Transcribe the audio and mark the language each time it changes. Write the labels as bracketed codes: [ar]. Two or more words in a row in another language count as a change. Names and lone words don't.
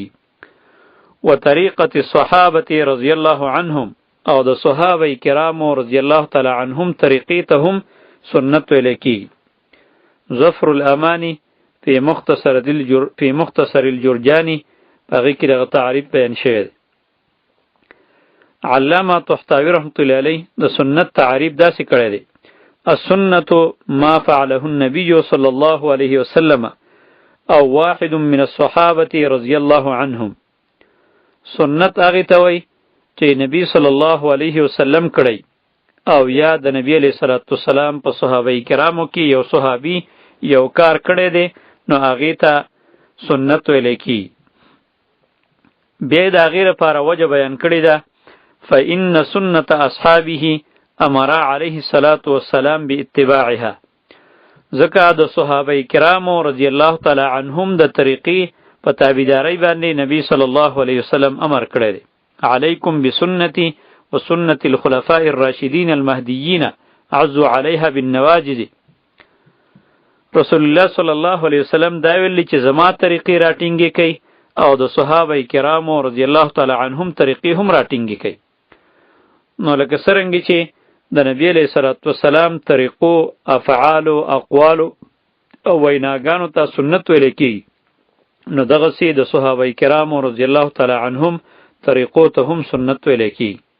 [ar] و طریقة الصحابة رضی الله عنهم، [ps] او د صحابه کرامو [ar] رضی الله تعالی عنهم [ps] طریقې ته هم سنت ویلی کېږي. ظفر الامانی فی مختصر الجرجانی هغې کې دغه تعریف بیان شوی دی. علامه طحطاوی [ar] رحمت الله علیه [ps] د سنت تعریف داسې کړی دی: [ar] السنة ما فعله النبي صلى الله عليه وسلم او واحد من الصحابة رضی الله عنهم. [ps] سنت هغه ته وایي چې نبی [ar] صلی الله علیه وسلم [ps] کړی او یا د نبی [ar] علیه الصلاۃ والسلام [ps] په صحابه کرامو کې یو صحابي یو کار کړی دی نو هغې ته سنت ویلی کی. بیا د هغې لپاره وجه بیان کړې ده [ar] فإن سنة أصحابه امر علیه الصلاۃ والسلام باتباعها. [ps] ځکه د صحابه کرامو [ar] رضی الله تعالی عنهم [ps] د طریقې په تابعدارۍ باندې نبی [ar] صلی الله علیه وسلم [ps] امر کړی دی. [ar] علیکم بسنتی وسنة الخلفاء الراشدین المهدیین عضوا علیها بالنواجذ. [ps] رسول الله [ar] صلی الله علیه وسلم [ps] دا ویلي چې زما طریقې راټینګې کوي او د صحابه کرامو [ar] رضی الله تعالی عنهم [ps] طریقې هم راټینګې کوي. نو لکه څرنګه چې د نبی [ar] علیه الصلاۃ والسلام [ps] طریقو، افعالو، اقوالو او ویناګانو ته سنت ویل کېږي، نو دغسې د صحابه کرامو [ar] رضی الله تعالی عنهم [ps] طریقو ته هم سنت ویل کېږي.